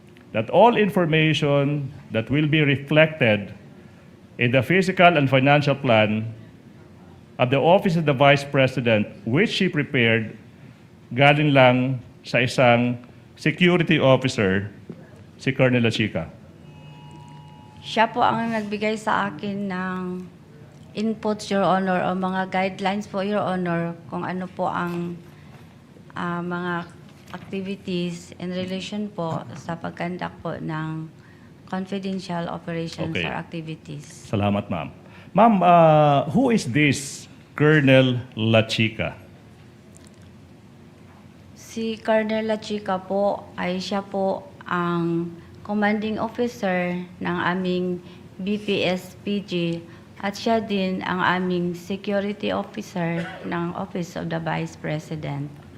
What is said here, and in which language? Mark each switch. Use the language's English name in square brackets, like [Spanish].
[English] that all information that will be reflected in the fiscal and financial plan of the Office of the Vice President, which she prepared, [Filipino] galing lang sa isang security officer, si Colonel Lachica. Siya po ang nagbigay sa akin ng inputs, Your Honor, o mga guidelines po, Your Honor, kung ano po ang mga activities [English] in relation [Filipino] po sa pag-conduct po ng confidential operations [English] Okay. or activities. [Filipino] Salamat, ma'am. [English] Ma'am, who is this Colonel Lachica? [Filipino] Si Colonel Lachica po ay siya po ang commanding officer ng aming BPSPG at siya din ang aming security officer ng Office of the Vice President.